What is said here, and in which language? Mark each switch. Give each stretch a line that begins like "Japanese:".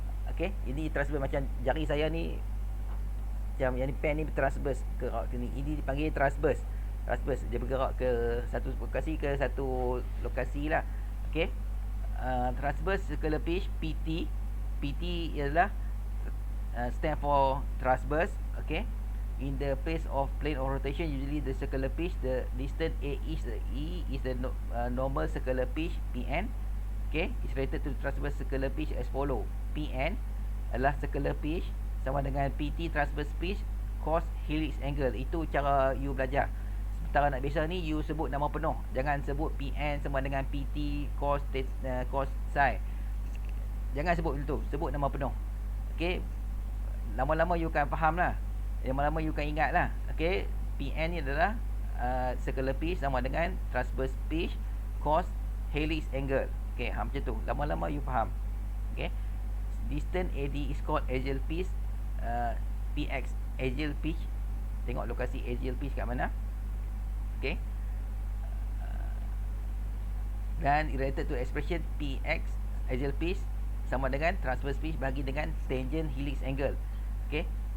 Malay: Okey, ini transverse macam jari saya ni, macam yang ni pen ni transverse ke arah sini. Ini dipanggil transverse. Transverse dia bergerak ke satu lokasi ke satu lokasi lah.
English: Okey. Transverse circular pitch, PT.
Malay: PT ialah
English: stand for transverse. Okey. In the place of plane of rotation, usually the circular pitch, the distance A is the normal circular pitch, PN. Okay, is related to transverse circular pitch as follow.
Malay: PN adalah circular pitch sama dengan PT transverse pitch cos helix angle. Itu cara you belajar. Sementara nak biasa ni you sebut nama penuh. Jangan sebut PN sama dengan PT cos psi. Jangan sebut begitu. Sebut nama penuh. Okay. Lama-lama you akan faham lah. Lama-lama you akan ingat lah. Okay. PN ni adalah circular pitch sama dengan transverse pitch cos helix angle. Okay. Macam tu. Lama-lama you faham. Okay.
English: Distance AD is called axial pitch.
Malay: PX axial pitch. Tengok lokasi axial pitch kat mana. Okay. Dan
English: related to expression
Malay: PX axial pitch sama dengan transverse pitch bagi dengan tangent helix angle. Okay.